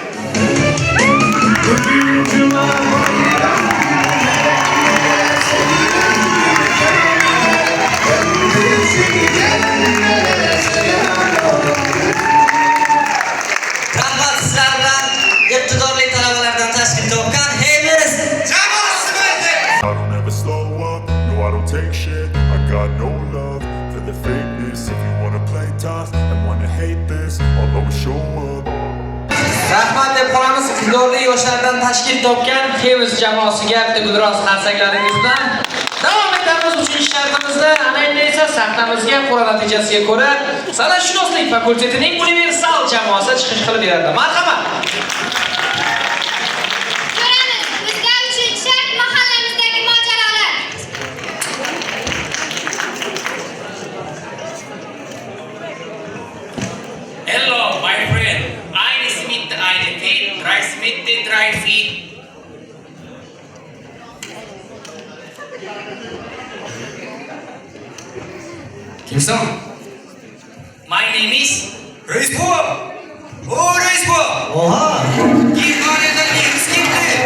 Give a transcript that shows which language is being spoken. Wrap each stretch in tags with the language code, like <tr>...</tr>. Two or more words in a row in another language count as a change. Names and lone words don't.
<uz>Rahmat sizlar bilan iqtidorli talabalardan tashkil topgan Heymiz</uz> <en>I don't ever slow up, no I don't take shit. I got no love for the fakeness. If you wanna play tough and wanna hate this, I'll always show up.</en> <uz>Rahmat deb qolamiz iqtidorli yoshlardan tashkil topgan Xeviz jamoasiga bitta gulroz qarsaklaringiz bilan davom etamiz 3-shartimizni. Ana endi esa sahnamizga qora natijasiga ko'ra San'atshunoslik fakultetining universal jamoasi chiqish qilib beradi. Marhamat. Ko'ramiz, bizga 3-shart mahallamizdagi mojarolar.</uz> <en>Hello my friend.</en> <de>Eine Smith, eine Feet, drei Smith, drei Feet.</de> <uz>Kimsan?</uz> <en>My name is Reispo. Oh Reispo.</en> <uz>Oha! Germaniyadan nemis keldi.</uz>